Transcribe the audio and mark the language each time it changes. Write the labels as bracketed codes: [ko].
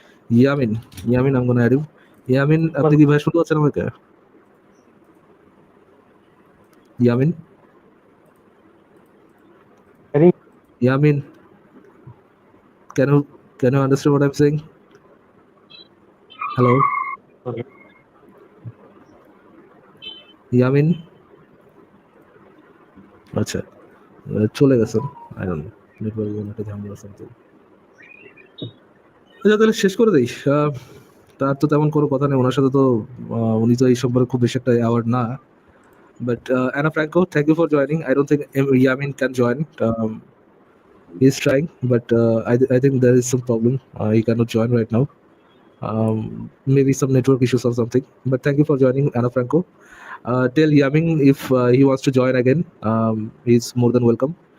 [bn] Yamin, [en] I'm gonna add you. [bn] Yamin, আপনি কি ভাই শুনতে পাচ্ছেন আমাকে? Yamin, [en] can you Can you understand what I'm saying? Hello? [bn] Yamin? আচ্ছা, চলে গেছেন। [en] I don't know, [bn] নেটওয়ার্ক কোনো একটা ঝামেলা [en] something. [bn] আচ্ছা, তাহলে শেষ করে দেই। তার তো তেমন কোনো কথা নেই, ওনার সাথে তো উনি তো এই সম্পর্কে খুব বেশি একটা অ্যাওয়ার্ড না। [en] But Anna Franco, thank you for joining. I don't think Yamin can join. He's trying, but I think there is some problem. He cannot join right now. Maybe some network issues or something. But thank you for joining, Anna Franco. Tell Yamin if he wants to join again, he's more than welcome.